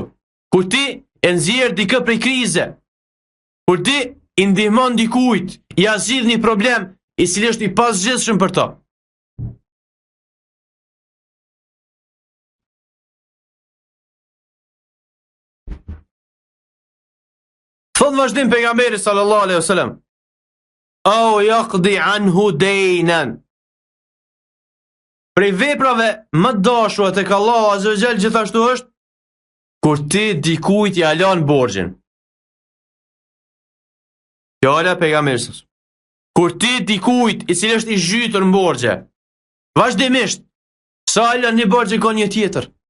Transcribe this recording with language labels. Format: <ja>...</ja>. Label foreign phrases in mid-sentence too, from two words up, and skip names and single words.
<sq>Kur ti e nxjerr dikë prej krize. Kur ti i ndihmon dikujt, ja zgjidh një problem i cili është i pasgjithshëm për to. Thot vazhdim pejgamberi</sq> <ar>sallallahu alaihi wasallam, au yaqdi anhu daynan.</ar> <sq>Prej veprave më të dashura tek Allahu</sq> <ar>azza wa jall</ar> <sq>gjithashtu është kur ti dikujt ja lan borxhin. Fjala pejgamberit. Kur ti dikujt i cili është i zhytur në borxhe, vazhdimisht sa lan një borxh ka një tjetër.</sq>